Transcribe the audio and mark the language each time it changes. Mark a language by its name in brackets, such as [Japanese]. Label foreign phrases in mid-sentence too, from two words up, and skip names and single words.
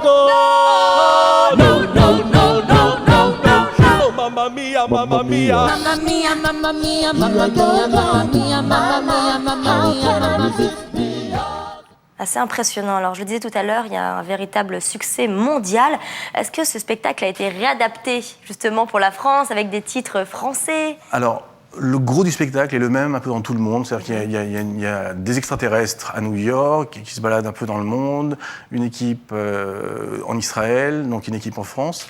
[Italian] Mamma mia, mamma mia, mamma mia, mamma mia, mamma mia, mamma mia. [French] Assez impressionnant. Alors, je le disais tout à l'heure, il y a un véritable succès mondial. Est-ce que ce spectacle a été réadapté justement pour la France avec des titres français? Alors, le gros du spectacle est le même un peu dans tout le monde. C'est-à-dire qu'il y a des extraterrestres à New York qui se baladent un peu dans le monde, une équipe en Israël, donc une équipe en France.